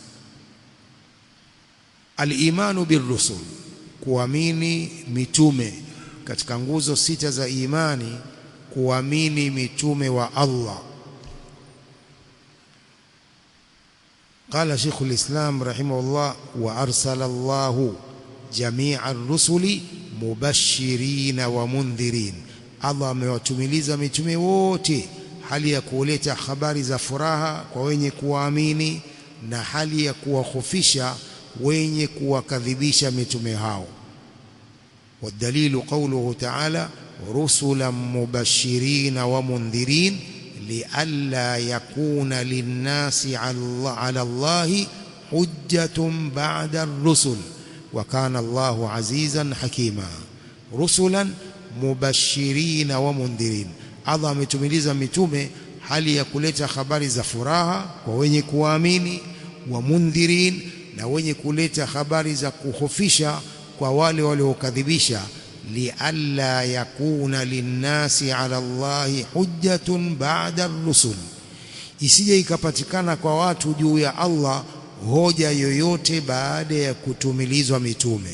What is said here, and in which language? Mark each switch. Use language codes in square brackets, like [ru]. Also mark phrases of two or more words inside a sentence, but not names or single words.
[ar] الإيمان بالرسل, [sw] kuamini mitume. Katika nguzo 6 za imani, kuamini mitume wa Allah. [ar] قال شيخ الإسلام رحمه الله: وأرسل الله جميع الرسل مبشرين ومنذرين. [sw] Allah amewatumiliza mitume wote hali ya kuleta habari za furaha kwa wenye kuamini na hali ya kuwahofisha wenye kuwakadhibisha mitume hao. [ar] والدليل قوله تعالى رسلا مبشرين ومنذرين لئلا يكون للناس على الله حجة بعد الرسل وكان الله عزيزا حكيما. رسلا مبشرين ومنذرين, [sw] Allah ametumiliza mitume hali ya kuleta habari za furaha kwa wenye kuamini, [ar] ومنذرين, [sw] na wenye kuleta habari za kuhofisha kwa wale waliokadhibisha. [ar] لئلا يكون للناس على الله حجة بعد الرسل, [sw] isije ikapatikana kwa watu juu ya Allah hoja yoyote baada ya kutumilizwa mitume.